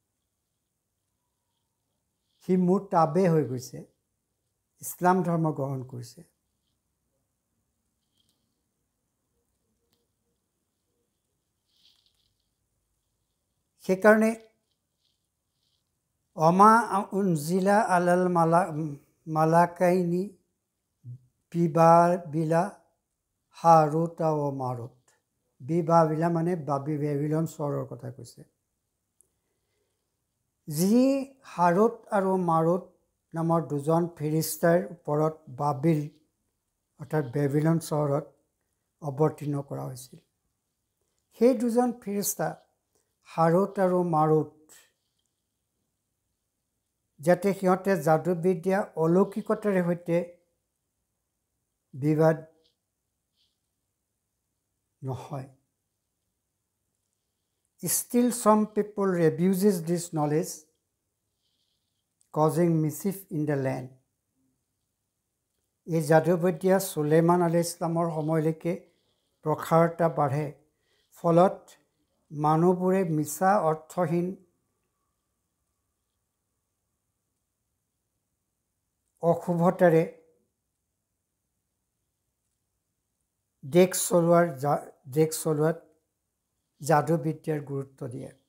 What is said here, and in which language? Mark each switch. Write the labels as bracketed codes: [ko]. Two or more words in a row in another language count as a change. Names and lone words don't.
[as] সি মোৰ তাবে হৈ গৈছে, ইছলাম ধৰ্ম গ্ৰহণ কৰিছে। [ar] সেইকাৰণে وما أنزل على الملكين ببابل هاروت وماروت. [as] বিবাবিলা মানে বেবিলন চহৰৰ কথা কৈছে। যি হাৰুত আৰু মাৰুত নামৰ দুজন ফেৰিস্তাৰ ওপৰত বাবিল অৰ্থাৎ বেবিলন চহৰত অৱতীৰ্ণ কৰা হৈছিল। সেই দুজন ফেৰিস্তা হাৰুত আৰু মাৰুত যাতে সিহঁতে যাদুবিদ্যা অলৌকিকতাৰ সৈতে বিবাদ নহয়। [en] Still some people abuses this knowledge, causing mischief in the land. [as] এই যাদুবিদ্যা চুলেমান [ar] عليه السلام [as] সময়লৈকে প্ৰসাৰতা বাঢ়ে। ফলত মানুহবোৰে মিছা অৰ্থহীন অশুভতাৰে দেশ চলোৱাত যাদুবিদ্যাৰ গুৰুত্ব দিয়ে।